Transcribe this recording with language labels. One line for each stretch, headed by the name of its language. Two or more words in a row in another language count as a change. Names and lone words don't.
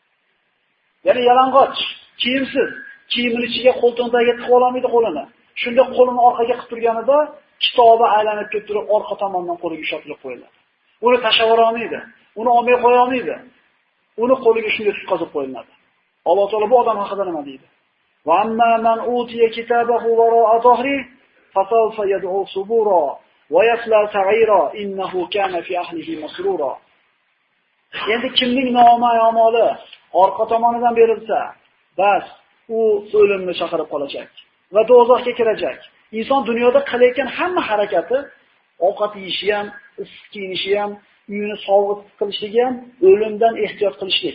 Uzbek: Ya'ni yalang'och, kiyimsiz, kiyimini ichiga qo'ltig'iga tiqib olmaydi qo'lini. Shunda qo'lini orqaga qilib turganida kitobi aylanib ketib turib orqa tomondan qo'liga ushatilib qo'yiladi. Uni tashlab olmaydi, uni olmay qo'ya olmaydi. Uni qo'liga shunday tutqazib qo'yiladi. Alloh taolo bu odam haqida nima deydi?
Arabic: وَأَمَّا مَنْ أُوتِيَ كِتَابَهُ وَرَاءَ ظَهْرِهِ فَسَوْفَ يَدْعُو ثُبُورًا وَيَصْلَى سَعِيرًا إِنَّهُ كَانَ فِي أَهْلِهِ مَسْرُورًا.
Uzbek: Endi kimning nomoy amali orqa tomonidan berilsa, bas u o'limni chaqirib qolacak va do'zaxga kirajak. Inson dunyoda qilayotgan hamma harakati, ovqat yeyishi ham, issiq kiyinishi ham, uyini sovg'it qilishligi ham o'limdan ehtiyot qilishlik.